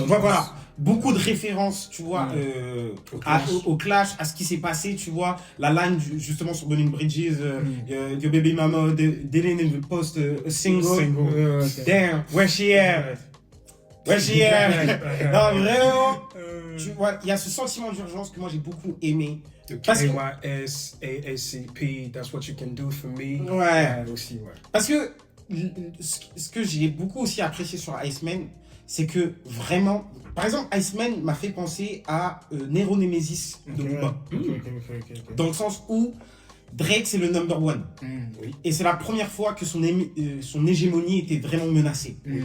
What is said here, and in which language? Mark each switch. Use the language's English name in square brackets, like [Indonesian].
[French] Voilà, beaucoup de références, tu vois, au Clash, à ce qui s'est passé, tu vois, la line justement sur Burning Bridges, [English] Your baby mama didn't even post a single. Damn, where she at? Where she at? [French] Non, vraiment, tu vois, il y a ce sentiment d'urgence que moi j'ai beaucoup aimé. Parce que [English] KYS, AACP, that's what you can do for me. [French] Aussi, Parce que ce que j'ai beaucoup aussi apprécié sur Iceman, c'est que vraiment, par exemple, Iceman m'a fait penser à Nero Nemesis de Booba. Dans le sens où Drake c'est le number one. Et c'est la première fois que son hégémonie était vraiment menacée.